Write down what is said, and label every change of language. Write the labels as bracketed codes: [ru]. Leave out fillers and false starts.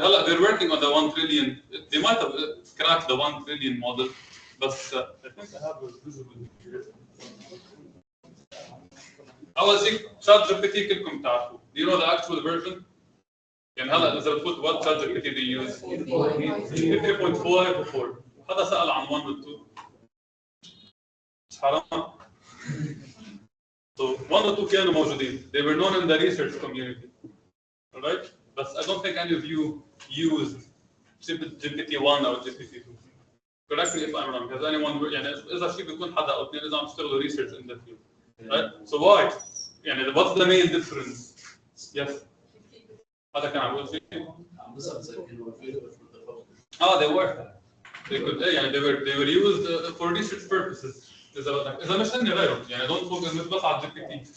[en] هلا they're working on the 1 trillion. They might have cracked the 1 trillion model, but I think I have a visible here. [ar] أول شيء ChatGPT كلكم تعرفوا. [en] Do you know the actual version? [ar] يعني هلا إذا بتفوت [en] what ChatGPT they use 3.5 و 4. [ar] هذا سأل عن 1 و 2. مش حرام؟ So 1 و 2 كانوا موجودين. [en] They were known in the research community. Alright? But I don't think any of you used GPT-1 or GPT-2. Correct me if I'm wrong. [ar] Has anyone يعني إذا شيء بيكون حدا أو اثنين إذا عم تشتغلوا [en] research in that field. Right? So why? يعني what's the main difference? Yes. [ar] هذا كان عم يقول شيء. [en] They were. They could يعني they were used for research purposes. [ar] إذا مش هن غيرهم يعني [en] don't focus [ar] مش بس على GPT.